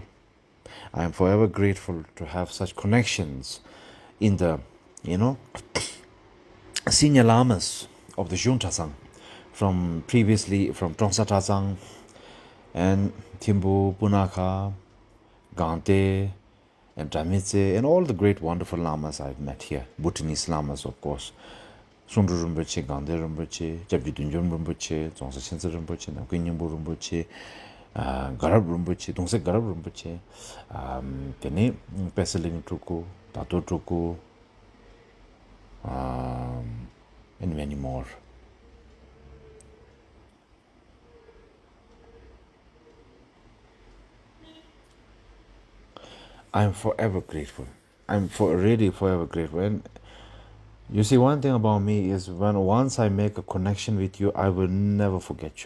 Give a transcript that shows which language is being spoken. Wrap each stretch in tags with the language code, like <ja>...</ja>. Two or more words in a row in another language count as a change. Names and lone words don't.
<en>I am forever grateful to have such connections in the, senior lamas of the Juntasang, previously from Trongsa and Timbu, Punaka, Gante, and Dramitse, and all the great wonderful lamas I've met here. Bhutanese lamas, of course. Sundru Rinpoche, Gante Rinpoche, Kyabje Dilgo Khyentse, Khyentse Rinpoche, Namkynyenpo Rinpoche, Garab Rinpoche, Dongse Garab Rinpoche, Tene Peseling Truku, Tato Truku, and many more. I'm forever grateful. I'm really forever grateful. And you see, one thing about me is once I make a connection with you, I will never forget you.</en>